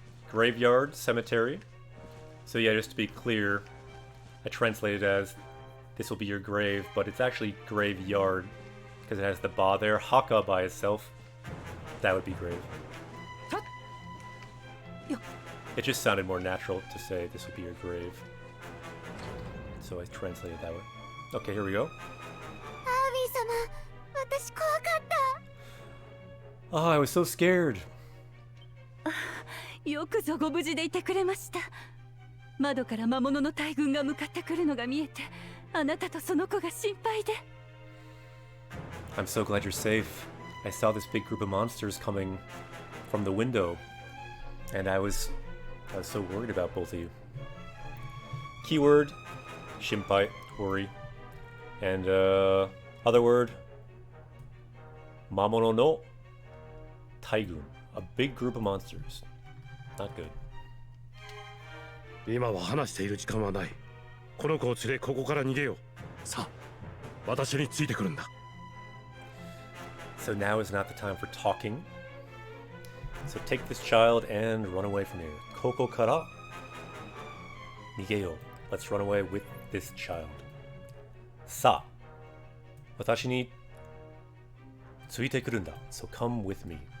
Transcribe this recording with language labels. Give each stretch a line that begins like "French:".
English: Graveyard, cemetery. So yeah, just to be clear, I translated as this will be your grave, but it's actually graveyard because it has the ba there. Haka by itself, that would be grave. It just sounded more natural to say this will be your grave. So I translated that way. Okay, here we go.
Japanese: アービー様、私怖かった。
English: Oh, I was so scared.
Japanese: よくぞご無事でいてくれました。窓から魔物の大群が向かってくるのが見えて、あなたとその子が心配で。
English: I'm so glad you're safe. I saw this big group of monsters coming from the window, and I was so worried about both of you. Keyword, shimpai, worry. And other word,
Japanese: mamono no taigun,
English: a big group of monsters. Not good.
Japanese: 今は話している時間はない。この子を連れここから逃げよう。さあ、私についてくるんだ。
English: So now is not the time for talking. So take this child and run away from here.
Japanese: Koko kara nigeyo.
English: Let's run away with this child. Sa.
Japanese: Watashi ni tsuite kurunda.
English: So come with me.